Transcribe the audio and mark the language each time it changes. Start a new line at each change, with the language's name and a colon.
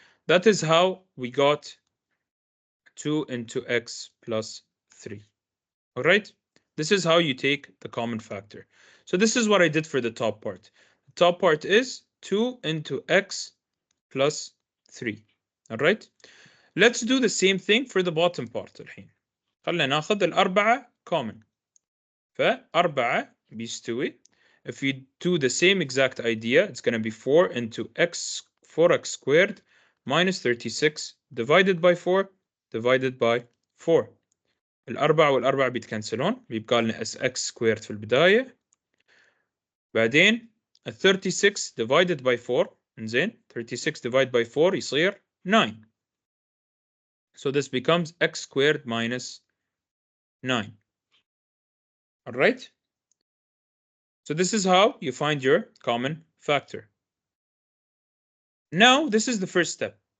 English: That is how we got 2 into x plus 3. All right? This is how you take the common factor. So this is what I did for the top part. The top part is 2 into x plus 3. All right? Let's do the same thing for the bottom part الحين.
Arabic: خلينا ناخذ الأربعة common. فأربعة بيستوي.
English: If you do the same exact idea, it's going to be 4 into 4x squared minus 36 divided by 4 divided by 4.
Arabic: الأربعة والأربعة بيتكنسلون بيبقى لنا x squared في البداية. بعدين 36 divided by 4 إنزين 36 divided by 4 يصير 9.
English: So this becomes x squared minus 9. All right? So this is how you find your common factor. Now this is the first step.